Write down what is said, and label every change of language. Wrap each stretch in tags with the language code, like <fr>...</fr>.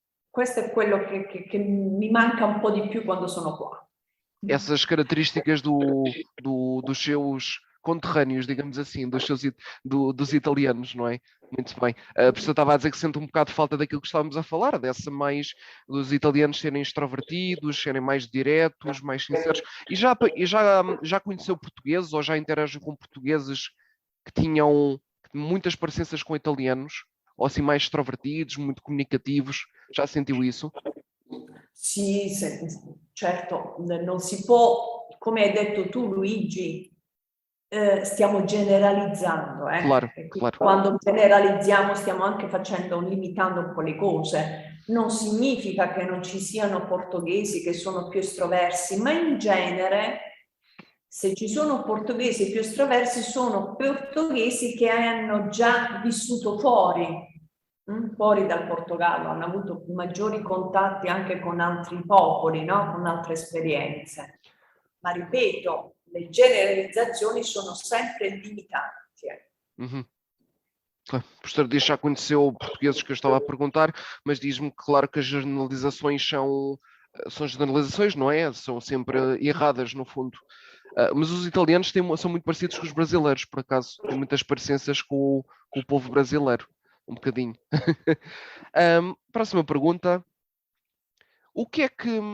<it>Questo è quello che mi manca un po' di più quando sono qua.</it> <pt>Essas características dos seus conterrâneos, digamos assim, dos italianos, não é? Muito bem. A pessoa estava a dizer que sente um bocado de falta daquilo que estávamos a falar, dos italianos serem extrovertidos, serem mais diretos, mais sinceros. E já conheceu portugueses ou já interage com portugueses que tinham muitas parecenças com italianos? Ou assim mais extrovertidos, muito comunicativos? Já sentiu isso?</pt> <it>Sì, certo, non si può, come hai detto tu Luigi, stiamo generalizzando.</it> <pt>Claro, claro.</pt> <it>Quando generalizziamo stiamo anche limitando un po' le cose. Non significa che non ci siano portoghesi che sono più estroversi, ma in genere se ci sono portoghesi più estroversi sono portoghesi che hanno già vissuto fuori dal Portogallo, hanno avuto maggiori contatti anche con altri popoli, no? Con altre esperienze. Ma ripeto, le generalizzazioni sono sempre limitanti. Uhum.</it> <pt>O professor diz que já conheceu portugueses que eu estava a perguntar, mas diz-me que, claro, que as generalizações são generalizações, não é? São sempre erradas, no fundo. Mas os italianos são muito parecidos com os brasileiros, por acaso. Têm muitas parecenças com o povo brasileiro. Um bocadinho. Próxima pergunta. O que é que...</pt>